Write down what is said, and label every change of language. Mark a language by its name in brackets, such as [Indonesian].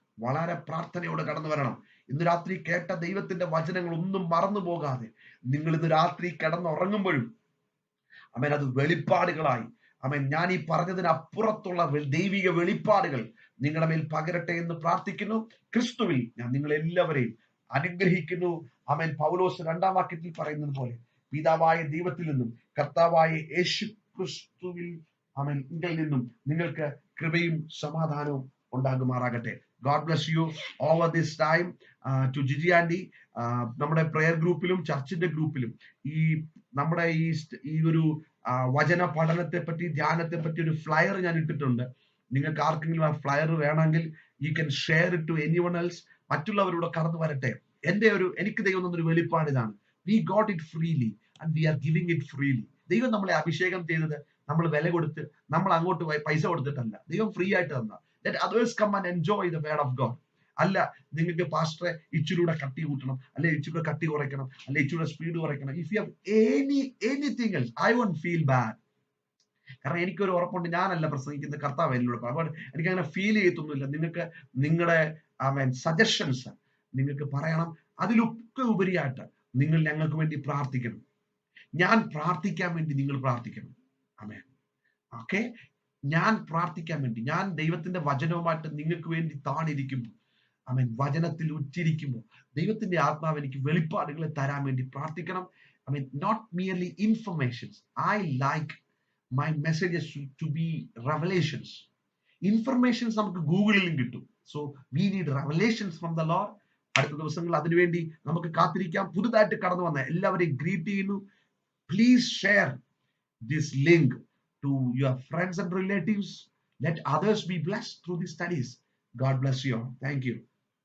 [Malayalam] വളരെ പ്രാർത്ഥനയോടെ കടന്നു വരണം. ഇന്ന് രാത്രി കേട്ട ദൈവത്തിന്റെ വചനങ്ങൾ ഒന്നും മറന്നു പോകാതെ നിങ്ങൾ ഇന്ന് രാത്രി കിടന്നുറങ്ങുമ്പോഴും അമേൻ അത് വെളിപ്പാടുകളായി, അമേൻ ഞാൻ ഈ പറഞ്ഞതിന് അപ്പുറത്തുള്ള ദൈവിക വെളിപ്പാടുകൾ നിങ്ങളുടെ മേൽ പകരട്ടെ എന്ന് പ്രാർത്ഥിക്കുന്നു. ക്രിസ്തുവിൽ ഞാൻ നിങ്ങളെല്ലാവരെയും അനുഗ്രഹിക്കുന്നു. ആമേൻ. പൗലോസ് 2-ാം വാക്യത്തിൽ പറയുന്നത് പോലെ പിതാവായ ദൈവത്തിൽ നിന്നും കർത്താവായ യേശു ക്രിസ്തുവിൽ ആമേൻ നിന്നും നിങ്ങൾക്ക് കൃപയും സമാധാനവും ഉണ്ടാകുമാറാകട്ടെ. [English] God bless you over this time. [Malayalam] To Gigi Andy, നമ്മുടെ പ്രെയർ ഗ്രൂപ്പിലും ചർച്ചിന്റെ ഗ്രൂപ്പിലും നമ്മുടെ ഈ ഒരു വചന പഠനത്തെ പറ്റി, ധ്യാനത്തെ പറ്റി ഒരു ഫ്ലയർ ഞാൻ ഇട്ടിട്ടുണ്ട്. നിങ്ങൾക്ക് ആർക്കെങ്കിലും ആ ഫ്ലയർ വേണമെങ്കിൽ [English] You can share it to anyone else. [Malayalam] മറ്റുള്ളവരോട് കടന്നു വരട്ടെ. എനിക്ക് ദൈവം തന്നൊരു വെളിപ്പാട് ഇതാണ്. [English] we got it freely [Malayalam] and we are giving it freely. ദൈവം നമ്മളെ അഭിഷേകം ചെയ്തത് നമ്മൾ വില കൊടുത്ത്, നമ്മൾ അങ്ങോട്ട് പൈസ കൊടുത്തിട്ടല്ല. ദൈവം ഫ്രീ ആയിട്ട് തന്ന. [English] Let others come and enjoy the word of God. [Malayalam] അല്ല നിങ്ങൾക്ക് പാസ്റ്ററെ ഇച്ചിലൂടെ കട്ടി കൂട്ടണം, അല്ലെ ഇച്ചിലൂടെ കട്ടി കുറയ്ക്കണം, അല്ലെ ഇച്ചിലൂടെ സ്പീഡ് കുറയ്ക്കണം. [English] If you have anything else, I won't feel bad. [Malayalam] കാരണം എനിക്കൊരു ഉറപ്പുണ്ട്, ഞാനല്ല പ്രസംഗിക്കുന്ന, കർത്താവ് എന്നിലൂടെ. അപ്പോൾ എനിക്ക് അങ്ങനെ ഫീൽ ചെയ്യത്തൊന്നുമില്ല. നിങ്ങൾക്ക് നിങ്ങളുടെ സജഷൻസ് നിങ്ങൾക്ക് പറയണം. അതിലൊക്കെ ഉപരിയായിട്ട് നിങ്ങൾ ഞങ്ങൾക്ക് വേണ്ടി പ്രാർത്ഥിക്കണം. ഞാൻ പ്രാർത്ഥിക്കാൻ വേണ്ടി നിങ്ങൾ പ്രാർത്ഥിക്കണം. ആമേൻ. ഓക്കെ, ഞാൻ പ്രാർത്ഥിക്കാൻ വേണ്ടി, ഞാൻ ദൈവത്തിന്റെ വചനവുമായിട്ട് നിങ്ങൾക്ക് വേണ്ടി താണിരിക്കുമ്പോൾ, ആമേൻ, വചനത്തിൽ ഉറ്റിരിക്കുമ്പോൾ ദൈവത്തിന്റെ ആത്മാവ് എനിക്ക് വെളിപ്പാടുകളെ തരാൻ വേണ്ടി പ്രാർത്ഥിക്കണം. [English] ആമേൻ. Not merely informations. I like my messages to be revelations. [Malayalam] Informations നമുക്ക് ഗൂഗിളിലും കിട്ടും. [English] So we need revelations from the lord. [Malayalam] അടുത്ത ദിവസങ്ങൾ അതിനുവേണ്ടി നമുക്ക് കാത്തിരിക്കാം. പുതുതായിട്ട് കടന്നു വന്ന എല്ലാവരെയും ഗ്രീറ്റ് ചെയ്യുന്നു. [English] Please share this link to your friends and relatives. Let others be blessed through these studies. God bless you all. Thank you.